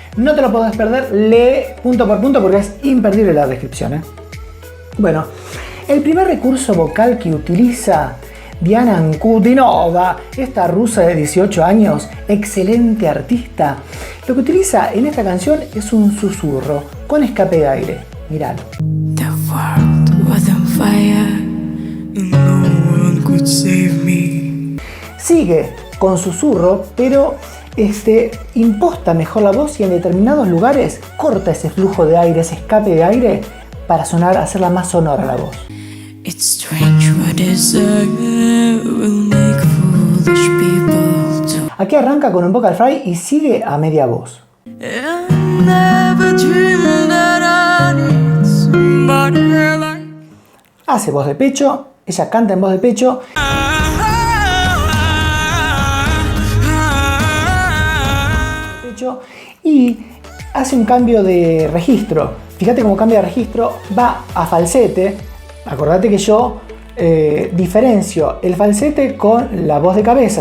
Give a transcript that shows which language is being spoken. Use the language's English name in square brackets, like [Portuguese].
[Spanish] No te lo podés perder, lee punto por punto porque es imperdible la descripción. Bueno, el primer recurso vocal que utiliza Diana Ankudinova, esta rusa de 18 años, excelente artista, lo que utiliza en esta canción es un susurro con escape de aire. Míralo. [English] The world was on fire and no one could save me. [Spanish] Sigue con susurro, pero imposta mejor la voz y en determinados lugares corta ese flujo de aire, ese escape de aire para hacerla más sonora la voz. [English] It's strange what desire will make foolish people do. [Spanish] Aquí arranca con un vocal fry y sigue a media voz. [English] I never dreamed that I need somebody like. [Spanish] Hace voz de pecho, ella canta en voz de pecho. Y hace un cambio de registro. Fíjate cómo cambia de registro, va a falsete. Acordate que yo diferencio el falsete con la voz de cabeza.